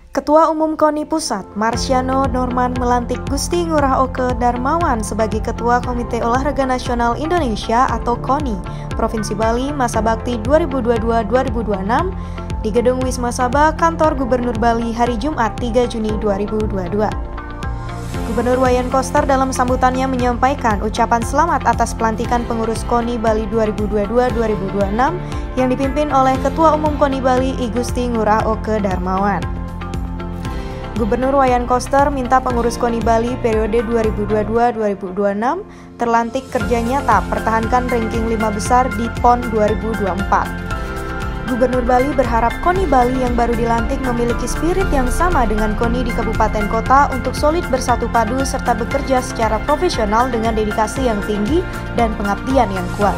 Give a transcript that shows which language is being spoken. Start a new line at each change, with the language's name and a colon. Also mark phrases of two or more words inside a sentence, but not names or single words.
Indonesian: Ketua Umum KONI Pusat, Marciano Norman melantik Gusti Ngurah Oke Darmawan sebagai Ketua Komite Olahraga Nasional Indonesia atau KONI, Provinsi Bali masa bakti 2022-2026 di Gedung Wisma Sabha, Kantor Gubernur Bali hari Jumat 3 Juni 2022. Gubernur Wayan Koster dalam sambutannya menyampaikan ucapan selamat atas pelantikan pengurus KONI Bali 2022-2026 yang dipimpin oleh Ketua Umum KONI Bali I Gusti Ngurah Oke Darmawan. Gubernur Wayan Koster minta pengurus KONI Bali periode 2022-2026 terlantik kerja nyata pertahankan ranking 5 besar di PON 2024. Gubernur Bali berharap KONI Bali yang baru dilantik memiliki spirit yang sama dengan KONI di kabupaten kota untuk solid bersatu padu serta bekerja secara profesional dengan dedikasi yang tinggi dan pengabdian yang kuat.